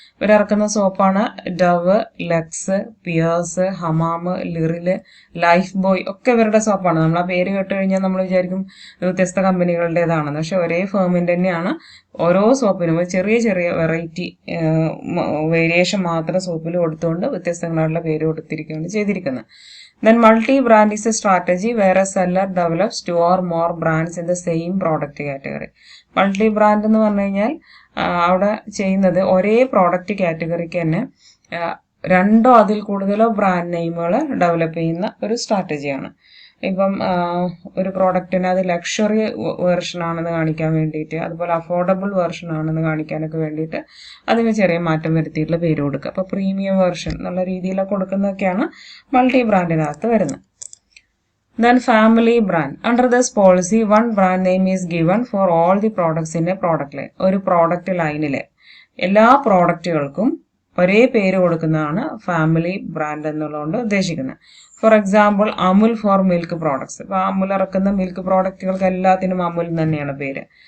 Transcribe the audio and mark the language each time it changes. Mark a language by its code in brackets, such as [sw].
[ml] ഇവരിറക്കുന്ന സോപ്പാണ് Dove, lux, Pierce, Hamam, ലിറില്, life boy ഒക്കെ ഇവരുടെ സോപ്പാണ്. നമ്മൾ ആ പേര് കേട്ട് കഴിഞ്ഞാൽ നമ്മൾ വിചാരിക്കും വ്യത്യസ്ത കമ്പനികളുടേതാണെന്ന്. പക്ഷെ ഒരേ ഫേമിന്റെ തന്നെയാണ്. ഓരോ സോപ്പിനും ചെറിയ ചെറിയ വെറൈറ്റി വേരിയേഷൻ മാത്രം സോപ്പിൽ കൊടുത്തുകൊണ്ട് വ്യത്യസ്തങ്ങളായിട്ടുള്ള പേര് കൊടുത്തിരിക്കുകയാണ് ചെയ്തിരിക്കുന്നത്. [en] Then multi-brand is a strategy where a seller develops 2 or more brands in the same product category. [ml] Multi-brand എന്ന് പറഞ്ഞു കഴിഞ്ഞാൽ അവിടെ ചെയ്യുന്നത് ഒരേ പ്രോഡക്റ്റ് കാറ്റഗറിക്ക് തന്നെ രണ്ടോ അതിൽ കൂടുതലോ ബ്രാൻഡ് നെയിമുകൾ ഡെവലപ്പ് ചെയ്യുന്ന ഒരു സ്ട്രാറ്റജിയാണ്. ഇപ്പം ഒരു പ്രോഡക്റ്റിന് അത് ലക്ഷറി വേർഷൻ ആണെന്ന് കാണിക്കാൻ വേണ്ടിയിട്ട്, അതുപോലെ അഫോർഡബിൾ വേർഷൻ ആണെന്ന് കാണിക്കാനൊക്കെ വേണ്ടിയിട്ട് അതിന് ചെറിയ മാറ്റം വരുത്തിയിട്ടുള്ള പേര് കൊടുക്കുക. അപ്പൊ പ്രീമിയം വേർഷൻ എന്നുള്ള രീതിയിലൊക്കെ കൊടുക്കുന്നതൊക്കെയാണ് മൾട്ടി ബ്രാൻഡിനകത്ത് വരുന്നത്. [en] Then family brand. Under this policy, one brand name is given for all the products in a product line. [ml] ഒരു പ്രോഡക്റ്റ് ലൈനിലെ എല്ലാ പ്രോഡക്റ്റുകൾക്കും ഒരേ പേര് കൊടുക്കുന്നതാണ് ഫാമിലി ബ്രാൻഡ് എന്നുള്ളതുകൊണ്ട് ഉദ്ദേശിക്കുന്നത്. [en] For example Amul for milk products. [ml] ഇപ്പൊ അമുൽ ഇറക്കുന്ന മിൽക്ക് പ്രോഡക്റ്റുകൾക്ക് എല്ലാത്തിനും അമുൽ തന്നെയാണ് പേര്.